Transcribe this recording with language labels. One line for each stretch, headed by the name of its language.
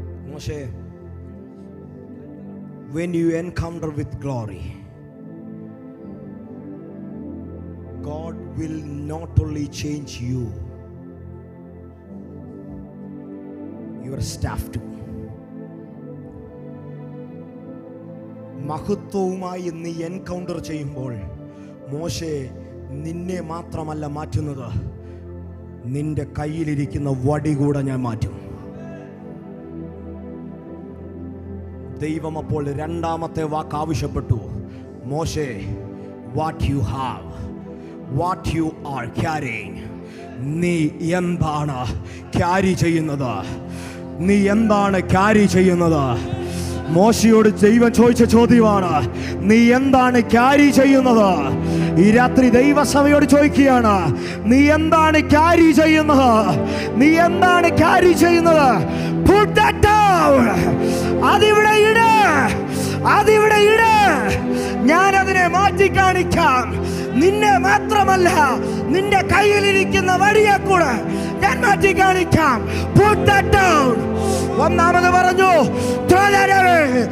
English: Moshe, when you encounter with glory, God will not only change you, your staff too.
Malayalam: മഹത്വവുമായി നീ encounter ചെയ്യുമ്പോൾ മോശെ നിന്നെ മാത്രമല്ല മാറ്റുന്നത്, നിന്റെ കയ്യിലിരിക്കുന്ന വടി കൂടെ ഞാൻ മാറ്റും. ദൈവം അപ്പോൾ രണ്ടാമത്തെ വാക്ക് ആവശ്യപ്പെട്ടു.
English: മോശെ, what you have, what you are carrying.
Malayalam: നീ എന്താണ് ക്യാരി ചെയ്യുന്നത്? നീ എന്താണ് ക്യാരി ചെയ്യുന്നത്? മോശയോട് ദൈവം ചോദിച്ച ചോദ്യമാണ്, നീ എന്താണ് ക്യാരി ചെയ്യുന്നത്? ഈ രാത്രി ദൈവസഭയോട് ചോദിക്കുകയാണ്, നീ എന്താണ് ക്യാരി ചെയ്യുന്നത്? നീ എന്താണ് ക്യാരി ചെയ്യുന്നത്?
English: Put that down.
Malayalam: അതിവിടെ ഇട്, അതിവിടെ ഇട്. ഞാൻ അതിനെ മാറ്റി കാണിക്കാം. നിന്നെ മാത്രമല്ല, നിന്റെ കയ്യിലിരിക്കുന്ന വടിയെ കൂടെ ഞാൻ മാറ്റി കാണിക്കാം.
English: Put that down.
Malayalam: ഒന്നാമത് പറഞ്ഞു,
English: throw that away.